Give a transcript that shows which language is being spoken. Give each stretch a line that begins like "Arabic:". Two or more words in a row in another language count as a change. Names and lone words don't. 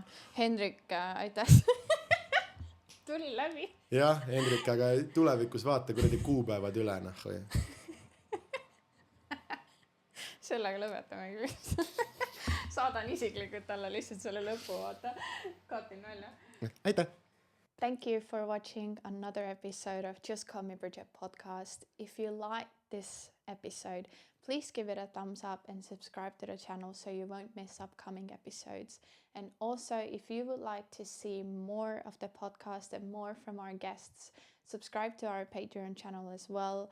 Estonian: Hendrik, aitäh. Tuli läbi. Jah, Hendrik, aga tulevikus vaata kuradi kuupäevad üle, või? Sellega lõpetame küll. Saadan isiklikult talle lihtsalt selle lõpu, vaata. Katin välja. Aitäh.
English: Thank you for watching another episode of Just Call Me Bridget podcast. If you like this episode, please give it a thumbs up and subscribe to the channel so you won't miss upcoming episodes. And also, if you would like to see more of the podcast and more from our guests, subscribe to our Patreon channel as well.